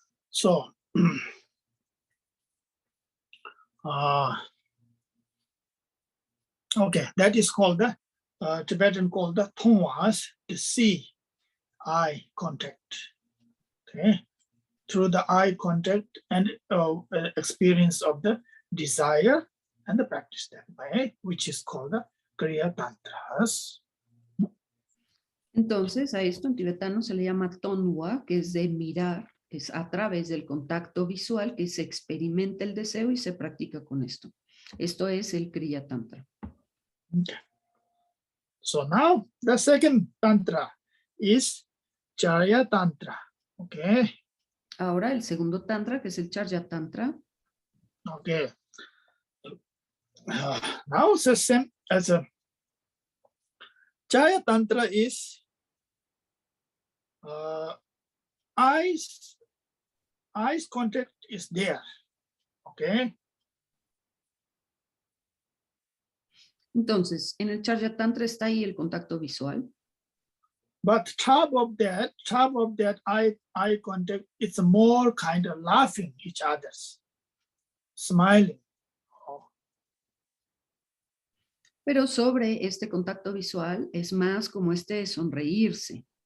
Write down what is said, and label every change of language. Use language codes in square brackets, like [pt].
[en] So, okay, that is called the Tibetan called the Thonwas, the see eye contact. Okay, through the eye contact and experience of the desire and the practice that way, which is called the Kriya Tantras. [es] Entonces, a esto en tibetano se le llama tonwa, que es de mirar, es a través del contacto visual que se experimenta el deseo y se practica con esto. Esto es el Kriya Tantra. [en] Okay. So now the second Tantra is Charya Tantra. Okay. [es] Ahora el segundo Tantra, que es el Charya Tantra. [en] Okay. Now it's the same as a Charya Tantra is eyes contact is there. Okay. [es] Entonces, en el Charya Tantra está ahí el contacto visual. [en] But top of that eye contact, it's more kind of laughing each other's, smiling. [es] Pero sobre este contacto visual es más como este sonreírse.